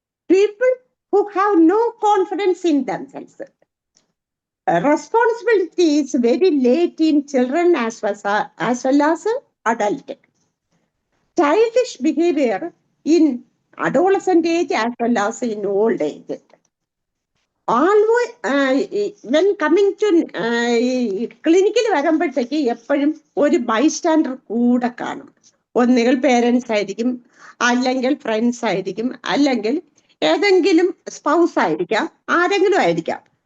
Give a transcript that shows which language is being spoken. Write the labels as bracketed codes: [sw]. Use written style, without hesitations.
[en] People who have no confidence in themselves. Responsibility is very late in children as well as adult. Childish behavior in adolescent age as well as in old age. Always when coming to clinical [ml] വരുമ്പോഴത്തേക്ക് എപ്പോഴും ഒരു bystander കൂടെ കാണും. ഒന്നുകിൽ parents ആയിരിക്കും, അല്ലെങ്കിൽ friends ആയിരിക്കും, അല്ലെങ്കിൽ ഏതെങ്കിലും സ്പൗസ് ആയിരിക്കാം, ആരെങ്കിലും ആയിരിക്കാം.